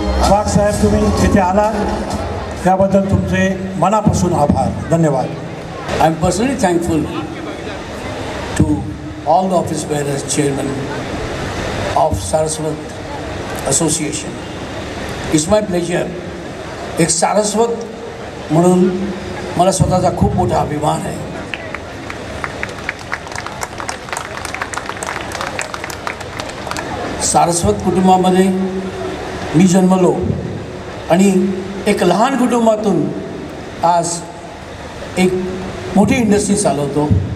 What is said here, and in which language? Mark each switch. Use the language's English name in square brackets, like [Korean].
[Marathi] वाघ साहेब तुम्ही इथे आला त्याबद्दल तुमचे मनापासून आभार. धन्यवाद. [English] I am personally thankful to all the office bearers, chairman of Saraswat Association. It's my pleasure. [Marathi] एक सारस्वत म्हणून मला स्वतःचा खूप मोठा अभिमान आहे. सारस्वत कुटुंबामध्ये मी जन्मलो आणि एक लहान कुटुंबातून आज एक मोठी इंडस्ट्री चालवतो.